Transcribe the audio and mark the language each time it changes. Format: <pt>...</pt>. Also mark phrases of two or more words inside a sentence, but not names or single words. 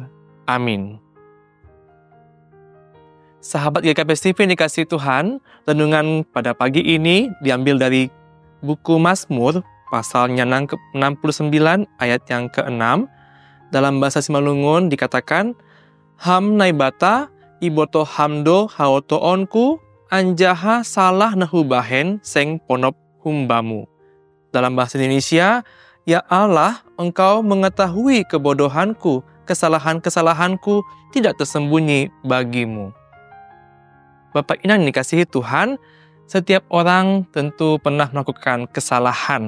<id>Amin. Sahabat GKPS TV yang dikasihi Tuhan, renungan pada pagi ini diambil dari buku Mazmur, pasalnya 69 ayat yang ke-6. Dalam bahasa Simalungun dikatakan,</id> <bts>Ham naibata, iboto hamdo haoto onku, anjaha salah nahubahen seng ponop humbamu.</bts> <id>Dalam bahasa Indonesia, ya Allah, Engkau mengetahui kebodohanku, kesalahan-kesalahanku tidak tersembunyi bagimu. Bapak Inan yang dikasihi Tuhan, setiap orang tentu pernah melakukan kesalahan.</id>